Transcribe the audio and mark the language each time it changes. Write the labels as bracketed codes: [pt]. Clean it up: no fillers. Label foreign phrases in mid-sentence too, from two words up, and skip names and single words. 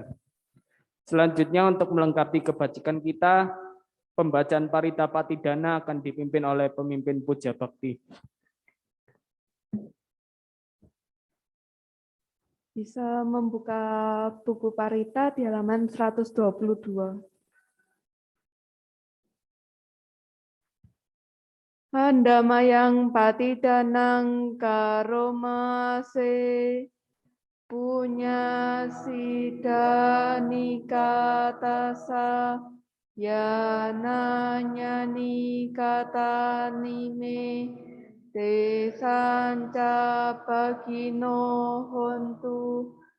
[id] Selanjutnya untuk melengkapi kebajikan kita, pembacaan parita patidana akan dipimpin oleh pemimpin puja bakti. Bisa membuka buku parita di halaman 122. [pi] Handamayang patidanang karomase punya sidanikatasa yananya nikatanime desanca bagino hontu